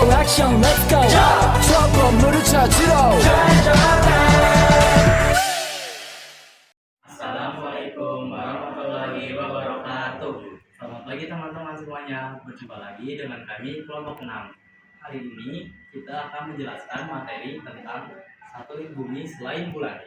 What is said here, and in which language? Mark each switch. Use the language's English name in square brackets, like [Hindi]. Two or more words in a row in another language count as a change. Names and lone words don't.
[Korean] 액션 [English] let's go [Korean] 저 건물을 찾으러 [Arabic] السلام عليكم ورحمة الله وبركاته. [Indonesian] Selamat pagi teman-teman semuanya. Berjumpa lagi dengan kami kelompok 6. Hari ini kita akan menjelaskan materi tentang satelit bumi selain bulan.